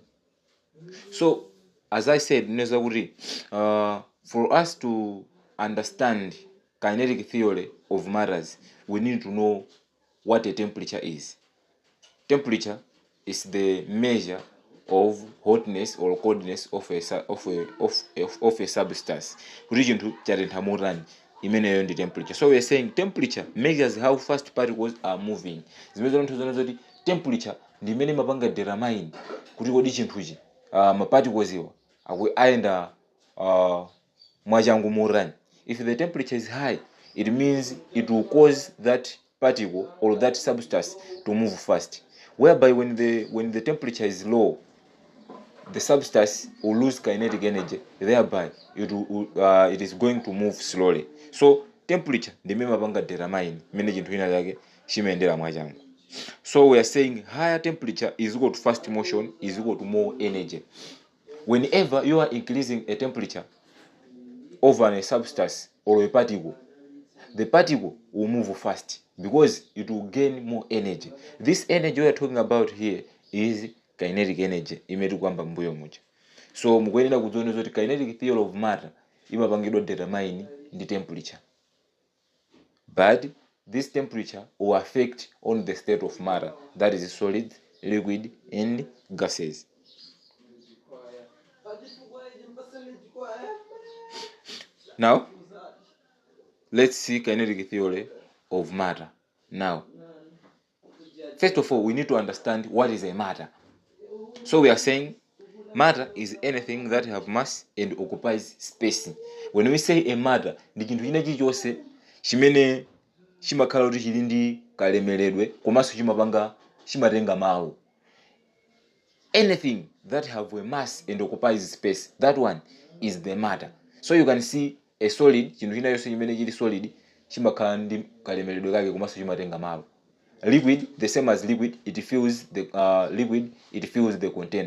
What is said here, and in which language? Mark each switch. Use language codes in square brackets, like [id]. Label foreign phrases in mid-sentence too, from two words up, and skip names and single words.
[en] So, as I said, for us to understand kinetic theory of matters, we need to know what a temperature is. Temperature is the measure of hotness or coldness of a substance. [ny] Imeneyo ndi temperature. [en] So we are saying temperature measures how fast particles are moving. [ny] Zimene zoti temperature ndi imene mapanga determine kuti kodi chinthuchi ma particles iwa ayenda mwachangu motani. [en] If the temperature is high, it means it will cause that particle or that substance to move fast. Whereby when the temperature is low, the substance will lose kinetic energy, thereby it is going to move slowly. [ny] So temperature ndi mmene mapanga determine mmene chinthu ina chake chimayendera mwachangu. [en] So we are saying higher temperature is equal to fast motion is equal to more energy. Whenever you are increasing a temperature over a substance or a particle, the particle will move fast because it will gain more energy. This energy we are talking about here is kinetic energy [ny] imene kwamba mbuyo muja. So mukuyenera kudziona zoti [en] kinetic theory of matter imapangidwa determine the temperature, but this temperature will affect on the state of matter, that is solid, liquid, and gases. Now let's see kinetic theory of matter. Now, first of all, we need to understand what is a matter. So we are saying matter is anything that have mass and occupies space. When we say a matter, [ny] ndi chinthu china chilichonse chimene chimakhala kuti chili ndi kalemeredwe komanso chimatenga mawu. [en] Anything that have a mass and occupies space, that one is the matter. So you can see a solid, [ny] chinthu china chonse chimene chili solid chimakhala ndi kalemeredwe kake komanso chimatenga mawu. [en] Liquid, the same as liquid, it fills the liquid, it fills the container.